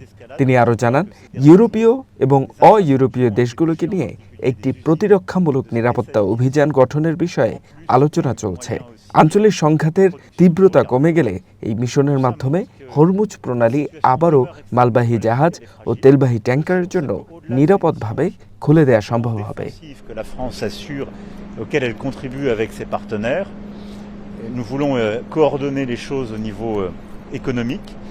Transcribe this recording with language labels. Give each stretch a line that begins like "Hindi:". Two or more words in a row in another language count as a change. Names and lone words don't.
Bangla: তিনি আরও জানান, ইউরোপীয় এবং অ-ইউরোপীয় দেশগুলোকে নিয়ে একটি প্রতিরক্ষামূলক নিরাপত্তা অভিযান গঠনের বিষয়ে আলোচনা চলছে। আঞ্চলিক সংঘাতের তীব্রতা কমে গেলে এই মিশনের মাধ্যমে হরমুজ প্রণালী আবারও মালবাহী জাহাজ ও তেলবাহী ট্যাঙ্কারের জন্য নিরাপদভাবে খুলে দেওয়া সম্ভব হবে।
French: que la France assure, auquel elle contribue avec ses partenaires. Nous voulons coordonner les choses au niveau économique.